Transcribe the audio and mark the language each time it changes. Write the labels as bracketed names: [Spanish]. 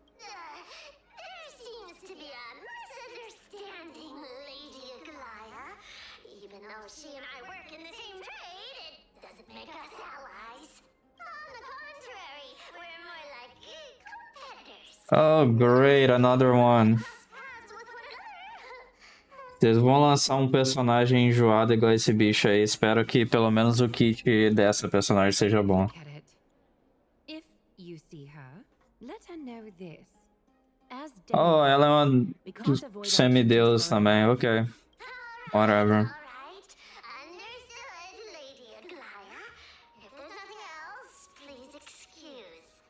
[English] There seems to be a misunderstanding, Lady Aglaia. Even though she and I work in the same trade, it doesn't make us allies. On the contrary, we're more like competitors. Oh, great, another one. Paths with one another. [Portuguese] Vocês vão lançar um personagem enjoado igual esse bicho aí. Espero que pelo menos o kit dessa personagem seja bom. [English] Get it. If you see her, let her know this. As [Portuguese] Oh, ela é uma [English] we can't avoid [Portuguese] semideus também, ok. [English] Whatever. All right. Understood, Lady Aglaia. If there's nothing else, please excuse.